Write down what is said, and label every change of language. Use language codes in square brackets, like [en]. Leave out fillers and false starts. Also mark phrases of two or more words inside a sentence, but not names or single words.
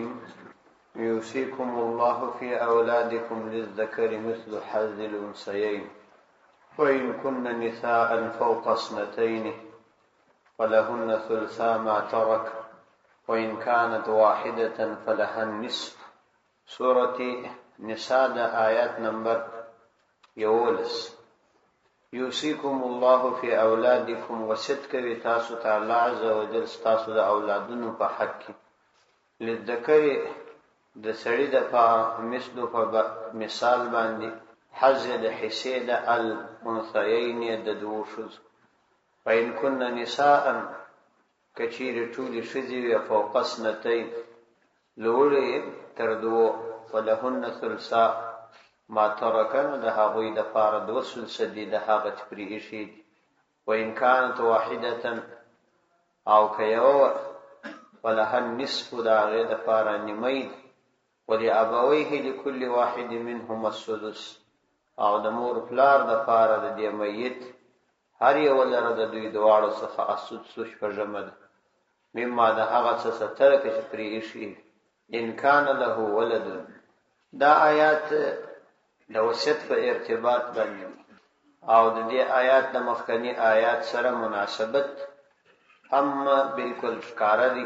[ar] يوصيكم الله في أولادكم للذكر مثل حظ الأنثيين وإن كن نساء فوق اثنتين فلهن ثلثا ما ترك وإن كانت واحدة فلها النصف. [ps] سورة نساء آيات نمبر 11. [ar] یوصیکم الله فی اولادکم، [ps] وصیت کوي تاسو ته الله عز وجل تاسو د اولادونو په حق کې. للذکر د سړي د مثلو په مثال باندې حظ د حصې د الانثیین د دوو ښځو. [ar] فإن كن نساء [ps] کچیرې ټولې ښځې وي [ar] فوق اثنتین [ps] لوړې تر دوو [ar] فلهن ثلثا ما ترکن [ps] د هغوی د پاره دوه ثلثه دي د هغه چې پرې ایښي دي. [ar] وإن كانت واحدة [ps] او که یوه [ar] فلها النصف [ps] د هغې د پاره نیمۍ دي. [ar] ولأبویه لکل واحد منهما السدس [ps] او د مور پلار د پاره د دې میت هر یو لره د دوی دواړو څخه السدس شپږمه ده مما د هغه څه ترکه چې پرې ایښي. [ar] ان کان له ولد. [ps] دا آیات د وصیت په ارتباط باندې او د دې آیات د مخکنی آیات سره مناسبت هم بالکل ښکاره دي.